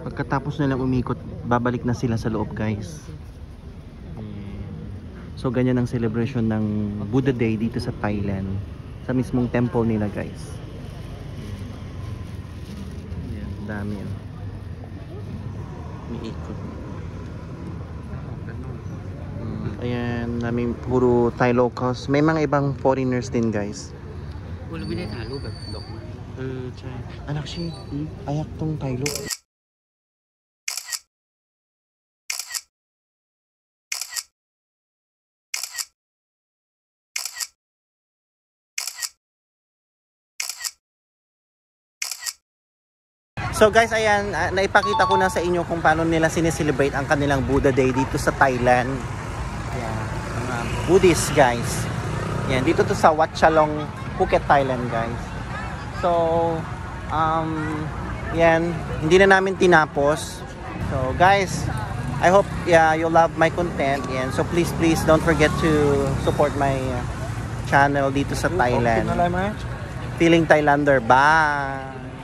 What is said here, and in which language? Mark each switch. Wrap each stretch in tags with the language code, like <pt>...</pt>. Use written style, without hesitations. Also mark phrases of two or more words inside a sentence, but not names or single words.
<tl>pagkatapos nilang umikot, babalik na sila sa loob, guys. So ganyan ang celebration ng Buddha Day dito sa Thailand, sa mismong temple nila, guys. Yan, dami yan. Umiikot. Ayan, namin puro</tl> <en>Thai locals.</en> <tl>May mga ibang foreigners din, guys.</tl> <th>คุณไม่ได้ถ่ายรูปแบบดอกไม้</th> <tl>ใช่ anak si ayak tong</tl> <en>Thai look.</en> <tl>So guys, ayan, naipakita ko na sa inyo kung paano nila sineselebrate ang kanilang Buddha Day dito sa Thailand. Ayan, mga Buddhist, guys. Ayan, dito to sa Wat Chalong, Phuket, Thailand, guys. So, yan, hindi na namin tinapos. So guys,</tl> <en>I hope you love my content. Yan, so please don't forget to support my channel</en> <tl>dito sa Thailand.</tl> <en>Feeling Thailander. Bye!</en>